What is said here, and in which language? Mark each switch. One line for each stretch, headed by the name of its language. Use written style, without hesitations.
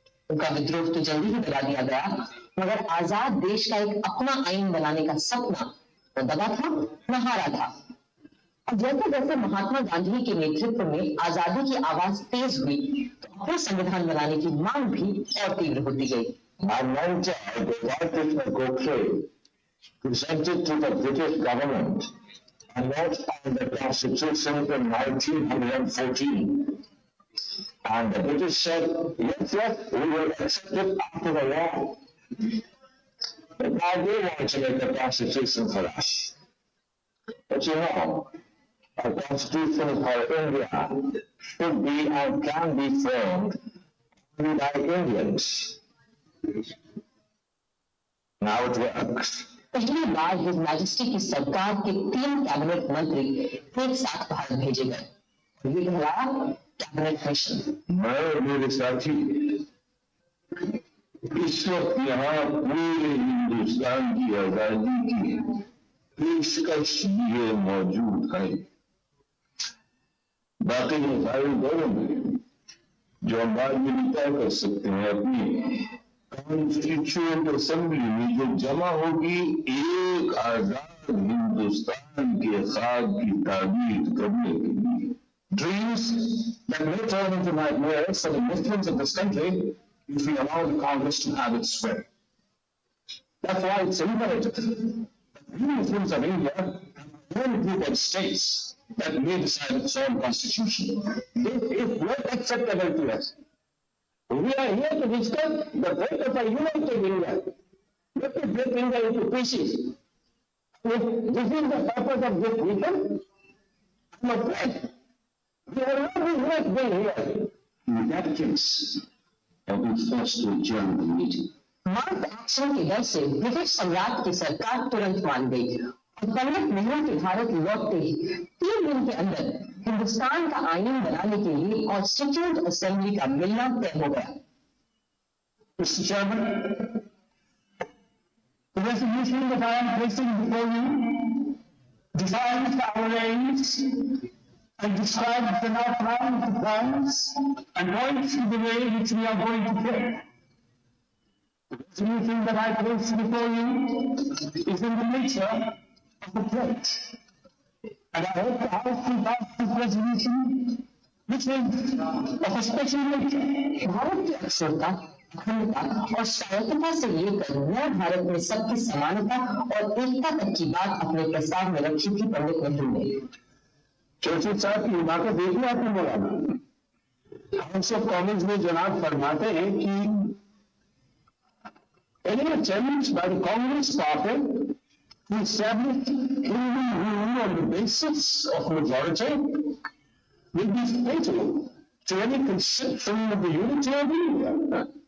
Hindi: उनका विद्रोह तो जल्दी ही दबा दिया गया, मगर आजाद देश का एक अपना आईन बनाने का सपना न दबा था न हारा था। और जैसे जैसे महात्मा गांधी के नेतृत्व में आजादी की आवाज तेज हुई तो अपना संविधान बनाने की मांग भी और तीव्र होती गई।
English: On one side, the White Christmas Godfrey presented to the British government a note on the Constitution in 1914. And the British said, yes, yes, we will accept it after the war. But now they want to make a constitution for us. But you know, a constitution for India should be and can be formed only by Indians. Now it works.
Hindi: पहली बार his majesty की सरकार के 3 cabinet मंत्री एक साथ भारत भेजे गए। ये कहलाया कैबिनेट मिशन। मैं और मेरे साथी इस वक्त यहाँ पूरे हिंदुस्तान की आजादी की पेशकश लिए मौजूद हैं। बाकी सारे दौर में जो हम बाद में तय कर सकते हैं अपनी कॉन्स्टिट्यूएंट असेंबली में जो जमा होगी एक आजाद हिंदुस्तान के ख्वाब की ताबीर करने के लिए।
English: Dreams that may turn into nightmares for the Muslims of this country if we allow the Congress to have its way. That's why it's imperative that we Muslims of India have our own group of states that may decide its own constitution. This is not acceptable to us. We are here to discuss the fate of a united India, not to break India into pieces. If this is the purpose of this meeting, I'm afraid we will not be left being here. In that case, I will be forced to adjourn the meeting.
Hindi: Mark action के डर से British सम्राट की सरकार तुरंत मान गई और पंडित नेहरू के भारत लौटते ही 3 दिन के अंदर हिंदुस्तान का आईन बनाने के लिए कॉन्स्टिट्यूएंट असेंबली का मिलना तय हो गया।
English: Mr. Chairman, the resolution that I am placing before you defines our aims and describes the outline of the plans and points to the way in which we are going to take. The resolution that I place before you is in the nature of a pledge. And I hope the House will pass this resolution, which is of a special nature.
Hindi: Bharat की अक्षरता, अखंडता और स्वायत्तता से लेकर नए भारत में सबकी समानता और एकता तक की बात अपने प्रस्ताव में रखी थी पंडित नेहरू ने। चौधरी साहब की बातें देखिए आपने बोला हाउस ऑफ कॉमन्स में जनाब फरमाते हैं कि
English: any attempts by the Congress party to establish Hindu rule on the basis of majority will be fatal to any conception of the unity of India.